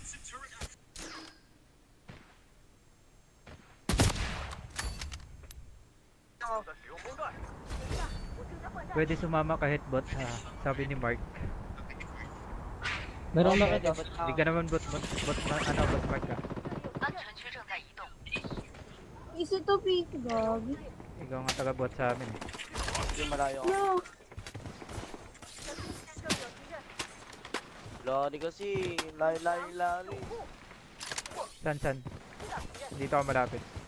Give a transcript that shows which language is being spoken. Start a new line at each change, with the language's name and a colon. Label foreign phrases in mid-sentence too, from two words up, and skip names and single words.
Filipino: Pwede sumama kahit bot ha. Sabi ni Mark. Meron okay, bakit? dapat Hindi ka naman bot ano bot Mark ka.
Chinese: 安全区正在移动。
Filipino: Isa to, Pete. Gabi. Ikaw nga taga bot sa amin eh. Hindi malayo ako. No. Lari kasi. Lari. San? Dito ako malapit.